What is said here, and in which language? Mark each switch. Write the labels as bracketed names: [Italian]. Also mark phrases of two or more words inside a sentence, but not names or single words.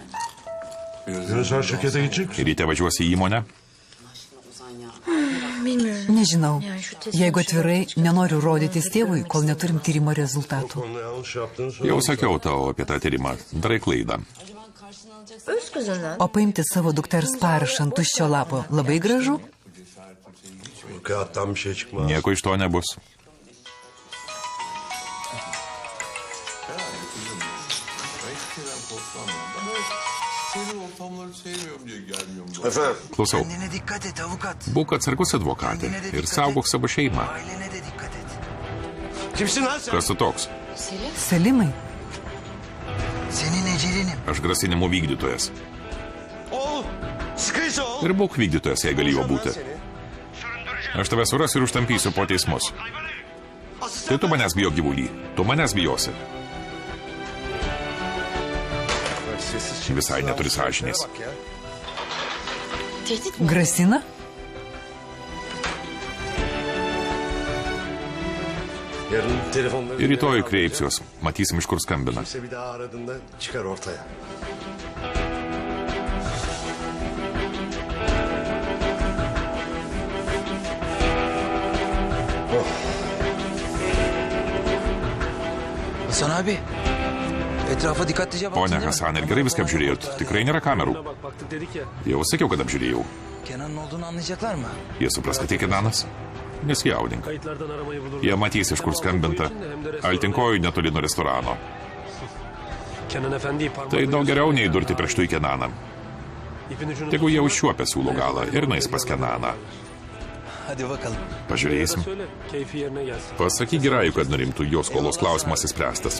[Turkish] Sen şirkete gidecek misin? [Lithuanian] Ryte važiuosi į įmonę. [Turkish] Aşkına Ozan ya. [Lithuanian] Nežinau. Jeigu atvirai, nenoriu rodytis tėvui, kol neturim tyrimo rezultatų. [Turkish] Konuda yanlış yaptığını söyle. [Lithuanian] Jau sakiau tau apie tą tyrimą. Darai klaidą. O paimti savo dukters parašą ant tuščio lapo labai gražu? [Turkish] Bu kağıttan bir şey çıkmaz. [Lithuanian] Nieko iš to nebus. [Turkish] Efendim? [Lithuanian] Klausau. [Turkish] Kendine dikkat et avukat. [Lithuanian] Būk atsargus advokatė ir saugok savo šeimą. [Turkish] Ailene de dikkat et. Kimsin lan sen? [Lithuanian] Kas tu toks? Selimai, [Turkish] Senin ecelinim. [Lithuanian] Aš grasinimų vykdytojas. [Turkish] Oğlum. Sıkıysa ol. [Lithuanian] Ir būk vykdytojas, jei gali jo būti. Aš tave surasiu ir užtampysiu po teismus. Tai tu manęs bijo, gyvulį. Tu manęs bijosi. Visai neturi sąžinės. grasina? [Turkish] Yarın telefonları... [Lithuanian] Ir rytoj kreipsiuos. Matysim, iš kur skambina. [Turkish] Kimse bir daha aradığında çıkar ortaya. Hasan abi. Etrafa dikkatlice baktın [Lithuanian] Pone [Turkish] değil mi? [Lithuanian] Hasan, ir gerai viską apžiūrėjot. Tikrai nėra kamerų. Jau sakiau, kad apžiūrėjau. [Turkish] Kenan'ın olduğunu anlayacaklar mı? [Lithuanian] Jie supras, kad tai Kenanas? Nesijaudink. Jie matys, iš kur skambinta. Altinkoju netoli nuo restorano. Tai daug geriau nei durti prieš į Kenaną. Tegu jie užčiuopia siūlo galą ir nueis pas Kenaną. [Turkish] Hadi bakalım. [Lithuanian] Pažiūrėsim. Pasakyk Girajui, kad nurimtų, jos skolos klausimas įspręstas.